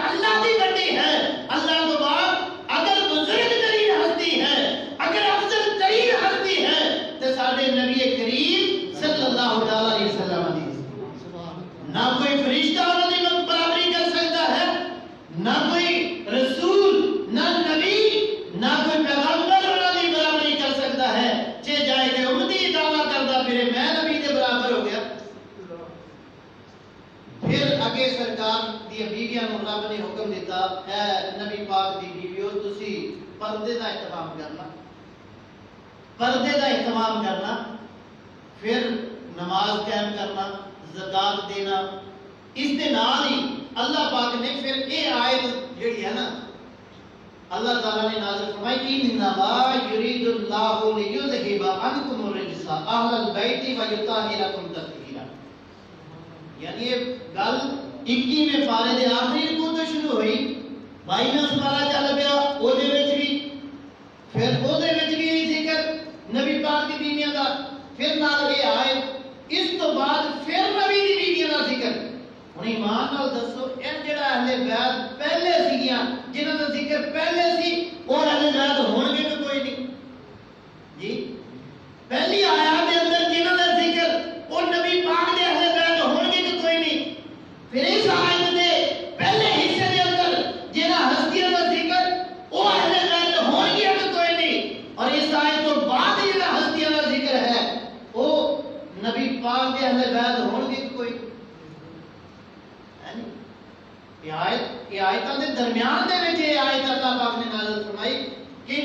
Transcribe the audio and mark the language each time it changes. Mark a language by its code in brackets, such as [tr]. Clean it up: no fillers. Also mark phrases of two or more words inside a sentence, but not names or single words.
[pa] اللہ دی بڑی ہے اللہ تو بعد [ur] اگر بزرگ ترین ہستی ہے اگر افضل ترین ہستی ہے تو سارے نبی کریم [ar] صلی اللہ علیہ وسلم [ur] نہ کوئی فرشتہ انہوں نے برابری کر سکتا ہے نہ کوئی رسول نہ نبی نہ کوئی پیغمبر انہوں نے برابری کر سکتا ہے چہ جائے کہ امتی دعویٰ کرتا پھر میں نبی کے برابر ہو گیا [pa] پھر اگے سرکار دی بیویاں نوں رب نے حکم دیتا اے نبی پاک دی بیویو تسی پردے دا اہتمام کرنا پردے دا اہتمام کرنا پھر نماز قائم کرنا زکات دینا اس دے نال ہی اللہ پاک نے پھر یہ آیت جڑی ہے نا اللہ تعالی نے نازل فرمائی [ar] انما یرید اللہ لیذھب عنکم الرجس اہل البیت ویطہرکم تطہیرا [pa] یعنی یہ گل 21ویں پارے دے آخری رکوع تو شروع ہوئی 22واں پارہ چل پیا او دے وچ بھی پھر او دے وچ بھی ذکر نبی پاک دی بیویاں دا پھر نال یہ آئے اس تو بعد پھر نبی دی بیویاں دا ذکر ہن ایمان نال دسو اے جڑا اہل بیت پہلے سیاں جنہاں دا ذکر پہلے سی او اہل بیت ہون گے کہ کوئی نہیں جی پہلی آیات دے اندر جنہاں دا ذکر او نبی پاک دے اہل بیت ہون گے کہ کوئی نہیں پھر اس آیت دے پہلے حصے دے اندر جنہاں ہستیاں دا ذکر او اہل بیت ہون گے کہ کوئی نہیں اور اس آیت تو بعد جنہاں ہستیاں دا ذکر ہے او نبی پاک دے اہل بیت ہون گے کہ کوئی یہ آیتاں دے درمیان دے وچ یہ آیت اللہ پاک نے نازل فرمائی کہ